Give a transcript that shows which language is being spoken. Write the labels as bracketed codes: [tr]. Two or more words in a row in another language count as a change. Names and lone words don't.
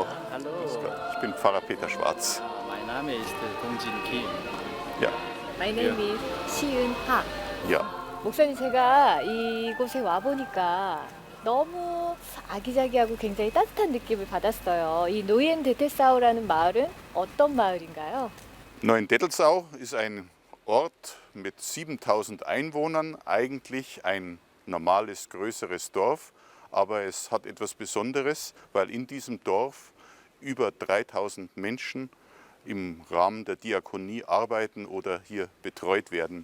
[de] Hallo. Ich bin Pfarrer Peter Schwarz. Mein Name ist Dongjin Kim. Ja. [en] My name is 시은하. [de] Ja. [ko] 목사님, 제가 이곳에 와 보니까 너무 아기자기하고 굉장히 따뜻한 느낌을 받았어요. 이 노이엔데텔사우라는 마을은 어떤 마을인가요? [de] Neuendettelsau ist ein Ort mit 7000 Einwohnern, eigentlich ein normales, größeres Dorf. Aber es hat etwas Besonderes, weil in diesem Dorf über 3000 Menschen im Rahmen der Diakonie arbeiten oder hier betreut werden.